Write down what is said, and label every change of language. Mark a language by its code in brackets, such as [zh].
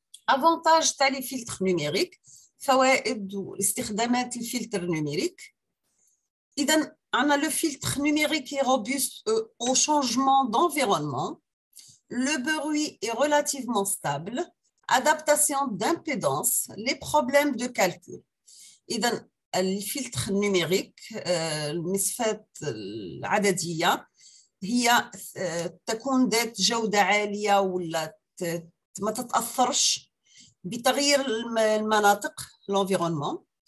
[ar] avantage تاع لي فيلتر نيميريك، فوائد واستخدامات الفلتر نيميريك. إذا عندنا لو فلتر نيميريك [fr] est robuste au changement d'environnement, le bruit est relativement stable, adaptation d'impédance, les problèmes de calcul. [ar] إذا الفلتر نيميريك المصفات العددية هي تكون ذات جودة عالية ولا ما تتأثرش بتغيير المناطق l'environnement.